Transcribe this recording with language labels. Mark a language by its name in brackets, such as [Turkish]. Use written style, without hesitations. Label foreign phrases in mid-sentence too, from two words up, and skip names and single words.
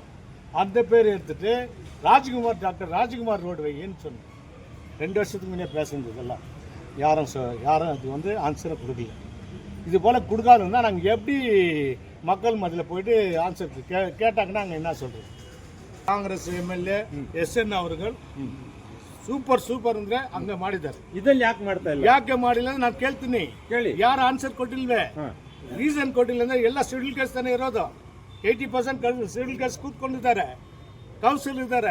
[Tamil] அந்த பேர் எடுத்துட்டு டாக்டர் ராஜ்குமார் ரோடு வைன்னு சொன்னேன். 2 வருஷத்துக்கு முன்னே பேசுனது இதெல்லாம் யாரும் அது வந்து ஆன்சரை கொடுக்கல. இது போல் கொடுக்காதுன்னா நாங்கள் எப்படி மக்கள் மத்தியில் போயிட்டு ஆன்சர் கேட்டாங்கன்னா நாங்கள் என்ன சொல்கிறோம். [Kannada] ಕಾಂಗ್ರೆಸ್ ಎಮ್ಎಲ್ಎ SN ಅವರುಗಳು ಸೂಪರ್ ಅಂದ್ರೆ ಹಂಗೆ ಮಾಡಿದ್ದಾರೆ. ಇದನ್ನ ಯಾಕೆ ಮಾಡ್ತಾ ಇಲ್ಲ? ಯಾಕೆ ಮಾಡಿಲ್ಲ ನಾನು ಕೇಳ್ತೀನಿ, ಯಾರು ಆನ್ಸರ್ ಕೊಟ್ಟಿಲ್ವೇ? ರೀಸನ್ ಕೊಟ್ಟಿಲ್ಲ ಅಂದ್ರೆ ಎಲ್ಲ [English] schedule case [Kannada] ತಾನೇ ಇರೋದು. 80% [English] schedule case [Kannada] ಕೂತ್ಕೊಂಡಿದ್ದಾರೆ, ಕೌನ್ಸಿಲ್ ಇದ್ದಾರೆ.